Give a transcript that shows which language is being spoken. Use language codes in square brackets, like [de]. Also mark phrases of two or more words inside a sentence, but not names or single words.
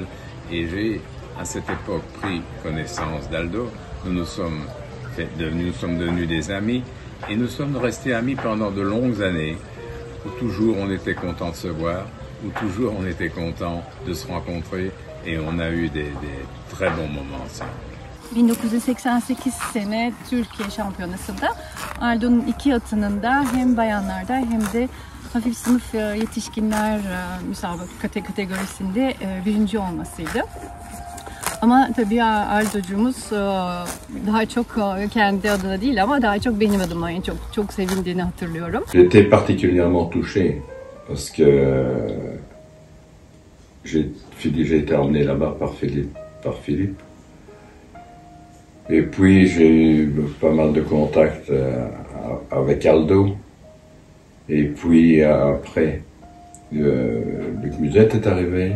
[fr] Et j'ai, à cette époque, pris connaissance d'Aldo. Nous nous sommes devenus des amis et nous sommes restés amis pendant de longues années, où toujours on était content de se voir, où toujours on était content de se rencontrer et on a eu des très bons moments ensemble. [tr] 1988 sene Türkiye Şampiyonası'nda Aldo'nun 2 atının da hem bayanlarda hem de hafif sınıf yetişkinler müsabaka kategorisinde birinci olmasıydı. Ama tabii Aldo'cumuz daha çok kendi adına değil ama daha çok benim adıma en çok sevindiğini hatırlıyorum. [fr] J'étais particulièrement touché parce que j'ai été emmené là-bas par Philippe. Et puis j'ai eu pas mal de contacts avec Aldo. Et puis après, Luc Musette est arrivé.